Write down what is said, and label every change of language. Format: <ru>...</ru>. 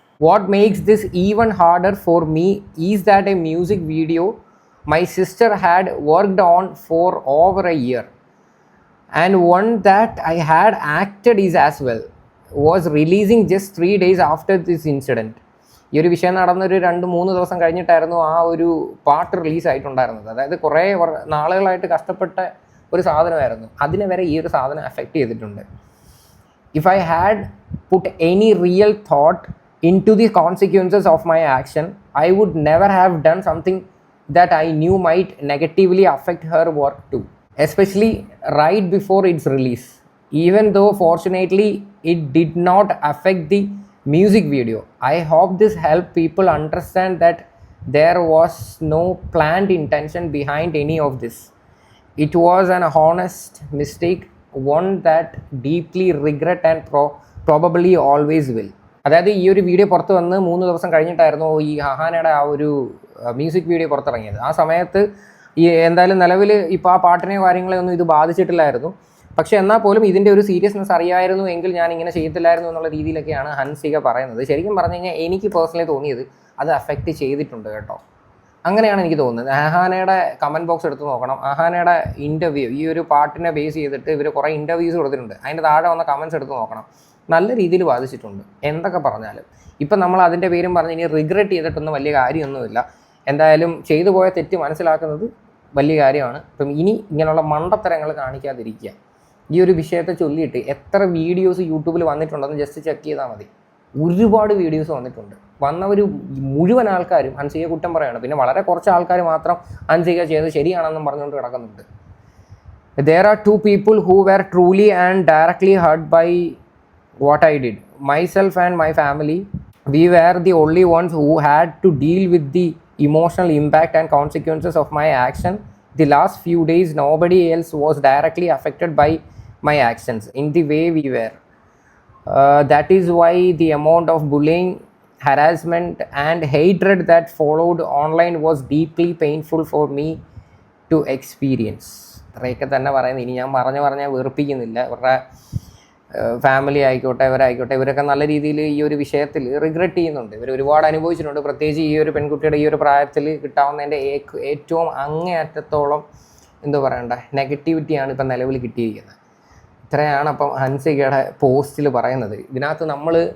<en>What makes this even harder for me is that a music video my sister had worked on for over a year and one that I had acted is as well was releasing just 3 days after this incident.</en> <ml>ഈ ഒരു വിഷയം നടന്നൊരു 2-3 ദിവസം കഴിഞ്ഞിട്ടായിരുന്നു ആ ഒരു പാട്ട് റിലീസായിട്ടുണ്ടായിരുന്നത്. അതായത് കുറേ നാളുകളായിട്ട് കഷ്ടപ്പെട്ട ഒരു സാധനമായിരുന്നു. അതിനെ വരെ ഈ ഒരു സാധനം അഫക്റ്റ് ചെയ്തിട്ടുണ്ട്.</ml> <en>If I had put any real thought into the consequences of my action, I would never have done something that I knew might negatively affect her work too, especially right before its release. Even though fortunately it did not affect the music video, I hope this helped people understand that there was no planned intention behind any of this. It was an honest mistake, one that deeply regret and probably always will.</en> <ml>അതായത് ഈ ഒരു video പുറത്ത് വന്ന് 3 ദിവസം കഴിഞ്ഞിട്ടായിരുന്നു ഈ അഹാനയുടെ ആ ഒരു music video പുറത്തിറങ്ങിയത്. ആ സമയത്ത് ഈ എന്തായാലും നിലവിൽ ഇപ്പോൾ ആ പാട്ടിനെയോ കാര്യങ്ങളെയൊന്നും ഇത് ബാധിച്ചിട്ടില്ലായിരുന്നു. പക്ഷേ എന്നാൽ പോലും ഇതിൻ്റെ ഒരു സീരിയസ്നെസ് അറിയായിരുന്നു എങ്കിൽ ഞാൻ ഇങ്ങനെ ചെയ്യത്തില്ലായിരുന്നു എന്നുള്ള രീതിയിലൊക്കെയാണ് ഹൻസിക പറയുന്നത്. ശരിക്കും പറഞ്ഞു കഴിഞ്ഞാൽ എനിക്ക് പേഴ്സണലി തോന്നിയത് അത് അഫക്റ്റ് ചെയ്തിട്ടുണ്ട് കേട്ടോ. അങ്ങനെയാണ് എനിക്ക് തോന്നുന്നത്. അഹാനയുടെ കമൻറ്റ് ബോക്സ് എടുത്ത് നോക്കണം. അഹാനയുടെ ഇൻ്റർവ്യൂ, ഈ ഒരു പാട്ടിനെ ബേസ് ചെയ്തിട്ട് ഇവർ കുറേ ഇൻ്റർവ്യൂസ് കൊടുത്തിട്ടുണ്ട്. അതിൻ്റെ താഴെ വന്ന കമൻറ്റ്സ് എടുത്ത് നോക്കണം. നല്ല രീതിയിൽ ബാധിച്ചിട്ടുണ്ട്. എന്തൊക്കെ പറഞ്ഞാലും ഇപ്പം നമ്മൾ അതിൻ്റെ പേരും പറഞ്ഞ് ഇനി റിഗ്രറ്റ് ചെയ്തിട്ടൊന്നും വലിയ കാര്യമൊന്നുമില്ല. എന്തായാലും ചെയ്തു പോയ തെറ്റ് മനസ്സിലാക്കുന്നത് വലിയ കാര്യമാണ്. ഇപ്പം ഇനി ഇങ്ങനെയുള്ള മണ്ടത്തരങ്ങൾ കാണിക്കാതിരിക്കുക. ഈ ഒരു വിഷയത്തെ ചൊല്ലിയിട്ട് എത്ര വീഡിയോസ് യൂട്യൂബിൽ വന്നിട്ടുണ്ടെന്ന് ജസ്റ്റ് ചെക്ക് ചെയ്താൽ മതി. ഒരുപാട് വീഡിയോസ് വന്നിട്ടുണ്ട്. വന്നവർ മുഴുവൻ ആൾക്കാരും ഹൻസികയെ കുറ്റം പറയുകയാണ്. പിന്നെ വളരെ കുറച്ച് ആൾക്കാർ മാത്രം ഹൻസിക ചെയ്ത് ശരിയാണെന്നും പറഞ്ഞുകൊണ്ട് കിടക്കുന്നുണ്ട്.</ml> <en>There are 2 people who were truly and directly hurt by what I did. Myself and my family. We were the only ones who had to deal with the emotional impact and consequences of my action. The last few days, nobody else was directly affected by my actions in the way we were. That is why the amount of bullying, harassment and hatred that followed online was deeply painful for me to experience.</en> <ml>ഇത്രയൊക്കെ തന്നെ പറയുന്നത്. ഇനി ഞാൻ പറഞ്ഞാൽ വെറുപ്പിക്കുന്നില്ല. ഇവരുടെ family ആയിക്കോട്ടെ, ഇവരൊക്കെ നല്ല രീതിയിൽ ഈ ഒരു വിഷയത്തിൽ റിഗ്രറ്റ് ചെയ്യുന്നുണ്ട്. ഇവർ ഒരുപാട് അനുഭവിച്ചിട്ടുണ്ട്. പ്രത്യേകിച്ച് ഈ ഒരു പെൺകുട്ടിയുടെ ഈ ഒരു പ്രായത്തിൽ കിട്ടാവുന്നതിൻ്റെ ഏറ്റവും അങ്ങേയറ്റത്തോളം എന്തോ പറയണ്ടേ നെഗറ്റിവിറ്റിയാണ് ഇപ്പം നിലവിൽ കിട്ടിയിരിക്കുന്നത്. ഇത്രയാണ് അപ്പം ഹൻസികയുടെ പോസ്റ്റിൽ പറയുന്നത്. ഇതിനകത്ത് നമ്മൾ</ml>